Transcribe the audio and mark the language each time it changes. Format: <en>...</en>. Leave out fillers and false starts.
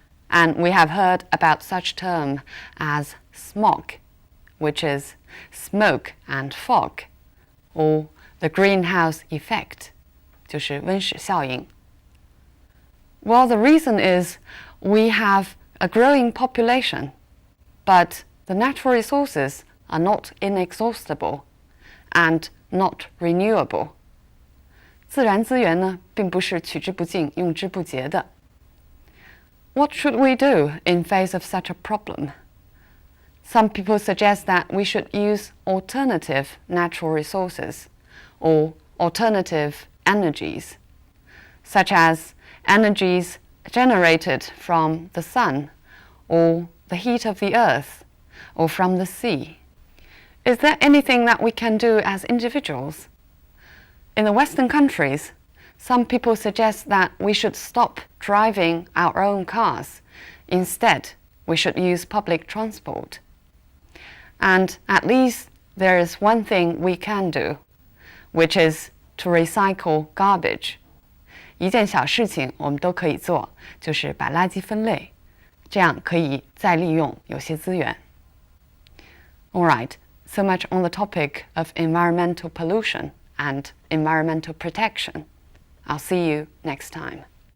<en>And we have heard about such term as smog, which is smoke and fog, or the greenhouse effect,</en> <zh>就是温室效应.</zh> <en>Well, the reason is we have a growing population, but the natural resources are not inexhaustible and not renewable.</en> <zh>自然资源呢，并不是取之不尽、用之不竭的。</zh> <en>What should we do in face of such a problem? Some people suggest that we should use alternative natural resources or alternative energies, such as energies generated from the sun or the heat of the earth or from the sea. Is there anything that we can do as individuals? In the Western countries, some people suggest that we should stop driving our own cars. Instead, we should use public transport. And at least there is one thing we can do, which is to recycle garbage.</en> <zh>一件小事情我们都可以做，就是把垃圾分类，这样可以再利用有些资源。</zh> <en>All right, so much on the topic of environmental pollution and environmental protection. I'll see you next time.</en>